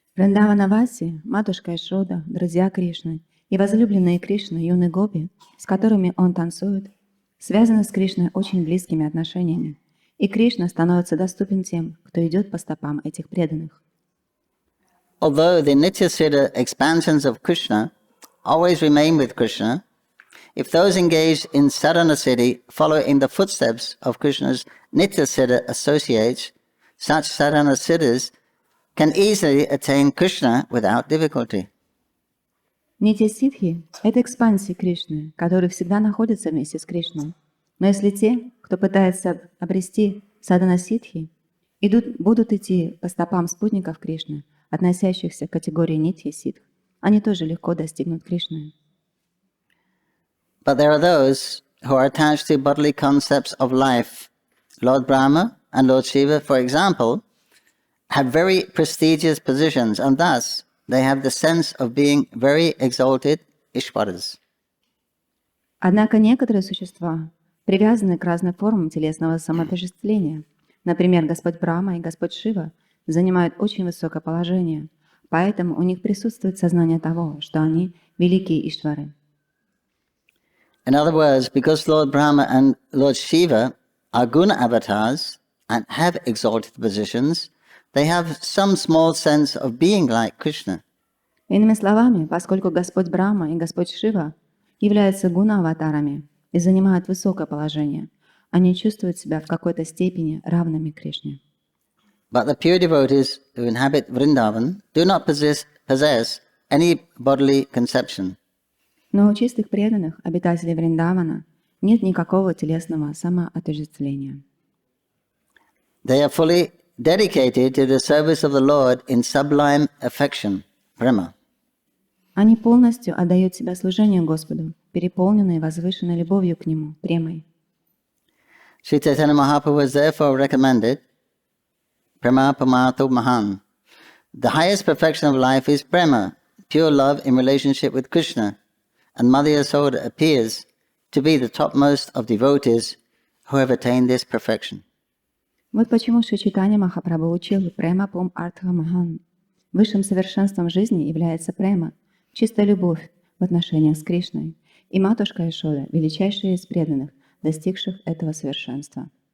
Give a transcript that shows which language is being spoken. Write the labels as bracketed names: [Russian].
[Russian] Вриндаванаваси, матушка Ишода, друзья Кришны и возлюбленные Кришны юные гопи, с которыми он танцует, связаны с Кришной очень близкими отношениями. И Кришна становится доступен тем, кто идет по стопам этих преданных. [English] Although the Nitya-siddha expansions of Krishna always remain with Krishna, if those engaged in sadhana-siddhi follow in the footsteps of Krishna's Nitya-siddha associates, such sadhana-siddhas can easily attain Krishna without difficulty. [Russian] Нитья-сидхи – это экспансии Кришны, которые всегда находятся вместе с Кришной. Но если те, кто пытается обрести садхана-сидхи, будут идти по стопам спутников Кришны, относящихся к категории нитья-сидх, они тоже легко достигнут Кришны. [English] But there are those who are attached to bodily concepts of life. Lord Brahma and Lord Shiva, for example, have very prestigious positions, and thus they have the sense of being very exalted Ishwaras. [Russian] Однако некоторые существа привязаны к разным формам телесного самоотождествления. Например, Господь Брахма и Господь Шива занимают очень высокое положение, поэтому у них присутствует сознание того, что они великие Иштвары. [English] In other words, because Lord Brahma and Lord Shiva are guna avatars and have exalted positions, they have some small sense of being like Krishna. [Russian] Иными словами, поскольку Господь Брахма и Господь Шива являются гуна-аватарами и занимают высокое положение, они чувствуют себя в какой-то степени равными Кришне. [English] But the pure devotees who inhabit Vrindavan do not possess any bodily conception. [Russian] Но у чистых преданных, обитателей Вриндавана, нет никакого телесного самоотождествления. [English] They are fully dedicated to the service of the Lord in sublime affection, prema. [Russian] Они полностью отдают себя служению Господу, переполненные возвышенной любовью к Нему, премой. [English] Sri Caitanya-Mahaprabhu was therefore recommended, [Sanskrit] prema pamato mahan. [English] The highest perfection of life is prema, pure love in relationship with Krishna, and Mother Yasoda appears to be the topmost of devotees who have attained this perfection. [Russian] Вот почему Шри Чайтанья-Махапрабху учил [Sanskrit] према пум артха махан. [Russian] Высшим совершенством жизни является према, чистая любовь в отношениях с Кришной, и матушка Ишода, величайшая из преданных, достигших этого совершенства.